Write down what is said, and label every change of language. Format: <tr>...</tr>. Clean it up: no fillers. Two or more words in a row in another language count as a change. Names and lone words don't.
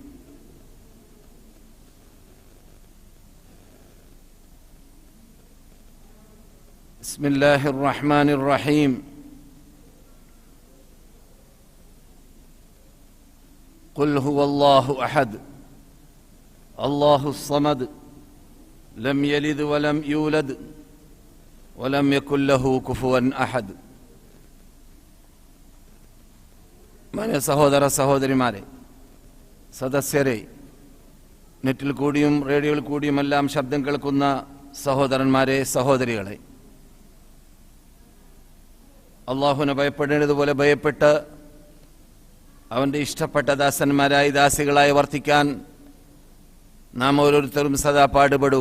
<ar>بسم الله الرحمن الرحيم. قل هو الله أحد الله الصمد لم يلد ولم يولد ولم يكن له كفوا أحد.</ar> <ml>മാന്യ സഹോദര സഹോദരിമാരെ, സദസ്യരെ, നെറ്റിൽ കൂടിയും റേഡിയോയിൽ കൂടിയുമെല്ലാം ശബ്ദം കേൾക്കുന്ന സഹോദരന്മാരെ, സഹോദരികളെ, അള്ളാഹുവിനെ ഭയപ്പെടേണ്ടതുപോലെ ഭയപ്പെട്ട് അവൻ്റെ ഇഷ്ടപ്പെട്ട ദാസന്മാരായി ദാസികളായി വർത്തിക്കാൻ നാം ഓരോരുത്തരും സദാ പാടുപെടുക.</ml>